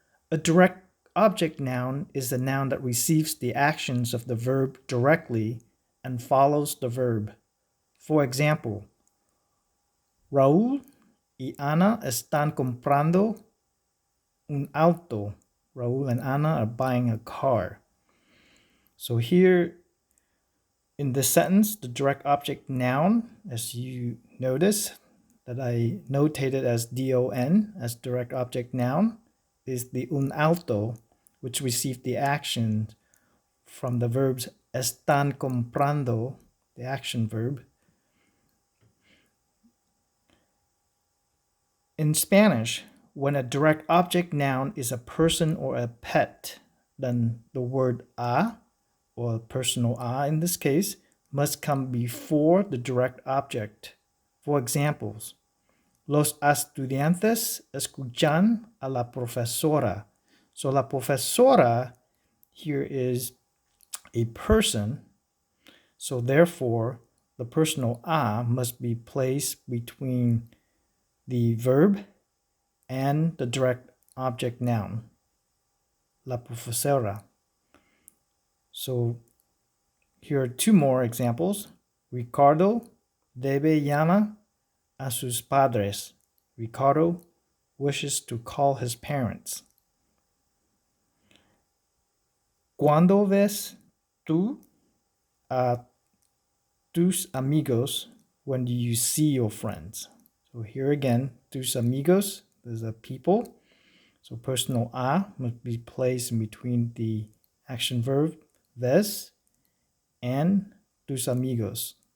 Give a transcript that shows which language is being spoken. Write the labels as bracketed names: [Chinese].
[English] A direct object noun is a noun that receives the actions of the verb directly and follows the verb. For example, [Spanish] Raúl y Ana están comprando un auto. [English] Raúl and Ana are buying a car. So here in this sentence, the direct object noun, as you notice that I notated as DON, as direct object noun, is the [Spanish] un auto, [English] which received the action from the verbs [Spanish] están comprando, [English] the action verb. In Spanish, when a direct object noun is a person or a pet, then the word a, or personal a in this case, must come before the direct object. For examples, [Spanish] los estudiantes escuchan a la profesora. [English] So [Spanish] la profesora [English] here is a person. So therefore, the personal a must be placed between the verb and the direct object noun, [Spanish] la profesora. [English] So here are two more examples. [Spanish] Ricardo debe llamar a sus padres. [English] Ricardo wishes to call his parents. [Spanish] ¿Cuándo ves tú a tus amigos? [English] When do you see your friends? So here again, [Spanish] tus amigos, [English] there's a people. So personal a must be placed in between the action verb ves and [Spanish] tus amigos.